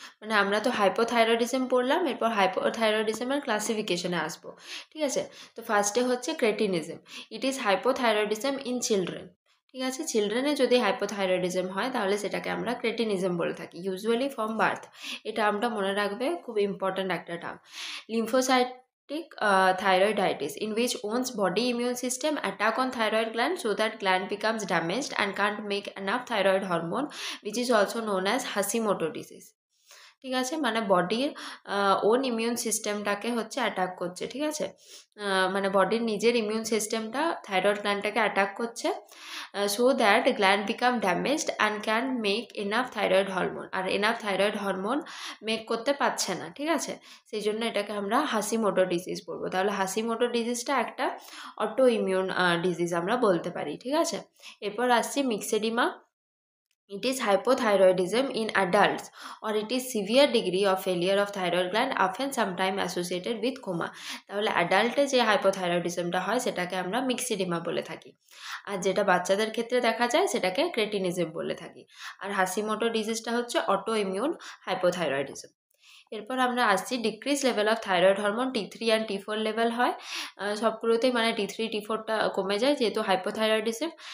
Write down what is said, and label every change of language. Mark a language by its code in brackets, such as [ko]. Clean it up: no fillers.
[bn] মানে আমরা তো হাইপোথাইরয়েডিজম পড়লাম, এরপর হাইপোথাইরয়েডিজমের ক্লাসিফিকেশনে আসবো। ঠিক আছে, তো ফার্স্টে হচ্ছে cretinism. [en] It is hypothyroidism in children. [bn] ঠিক আছে, চিলড্রেনে যদি হাইপোথাইরয়েডিজম হয় তাহলে সেটাকে আমরা ক্রেটিনিজম বলে থাকি, [en] Usually from birth. [bn] এটা আমরা মনে রাখবে, খুব ইম্পর্ট্যান্ট একটা term. [en] Lymphocytic thyroiditis, in which one's body immune system attack on thyroid gland so that gland becomes damaged and can't make enough thyroid hormone, which is also known as Hashimoto disease। [bn] ঠিক আছে, মানে বডির on immune সিস্টেমটাকে হচ্ছে attack করছে। ঠিক আছে, মানে বডির নিজের ইমিউন সিস্টেমটা থাইরয়েড গ্ল্যান্ডটাকে অ্যাটাক করছে, [en] so that gland become damaged and can make enough thyroid hormone, [bn] আর enough thyroid hormone make করতে পারছে না। ঠিক আছে, সেই জন্য এটাকে আমরা হাসিমোটো ডিজিজ বলবো। তাহলে হাসিমোটো ডিজিজটা একটা অটো ইমিউন ডিজিজ আমরা বলতে পারি। ঠিক আছে, এরপর আসছি myxoedema. [en] It is hypothyroidism in adults, or it is severe degree of failure of thyroid gland, often sometime associated with coma। [bn] তাহলে অ্যাডাল্টে যে হাইপোথাইরয়েডিজমটা হয় সেটাকে আমরা মিক্সিডিমা বলে থাকি, আর যেটা বাচ্চাদের ক্ষেত্রে দেখা যায় সেটাকে ক্রেটিনিজম বলে থাকি। আর হাসিমোটো ডিজিজটা হচ্ছে অটো ইমিউন হাইপোথাইরয়েডিজম। এরপর আমরা আসছি [en] decrease level of thyroid hormone T3 and T4 [bn] level হয় সবগুলোতেই, মানে T3 T4টা কমে যায় যেহেতু হাইপোথাইরয়েডিজম।